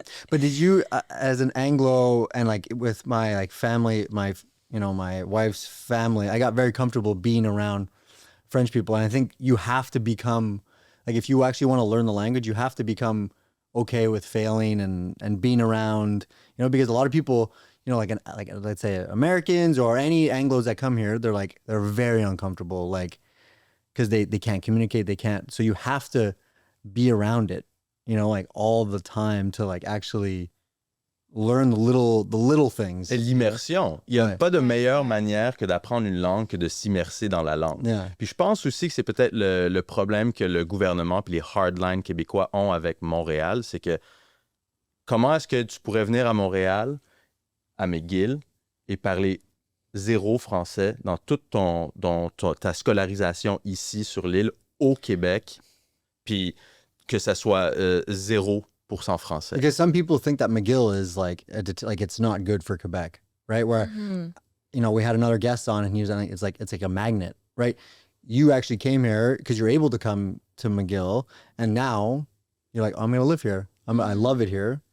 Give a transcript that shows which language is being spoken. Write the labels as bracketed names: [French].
[English] But did you, as an Anglo, and like with my like family, my wife's family, I got very comfortable being around French people, and I think you have to become like if you actually want to learn the language, you have to become okay with failing and being around, because a lot of people, like let's say Americans or any Anglos that come here, they're very uncomfortable, like because they can't communicate, they can't. So you have to be around it. Like all the time to like actually learn the little things. [French] Et l'immersion. Il n'y a Ouais. pas de meilleure manière que d'apprendre une langue que de s'immerser dans la langue. [English] Yeah. [French] Puis je pense aussi que c'est peut-être le problème que le gouvernement et les hardlines québécois ont avec Montréal, c'est que comment est-ce que tu pourrais venir à Montréal, à McGill, et parler zéro français dans toute ta scolarisation ici sur l'île au Québec, puis que ça soit 0% français. [English] Because some people think that McGill is like it's not good for Quebec, right? Where we had another guest on and he was saying it's like a magnet, right? You actually came here because you're able to come to McGill, and now you're like, I'm going to live here. I love it here.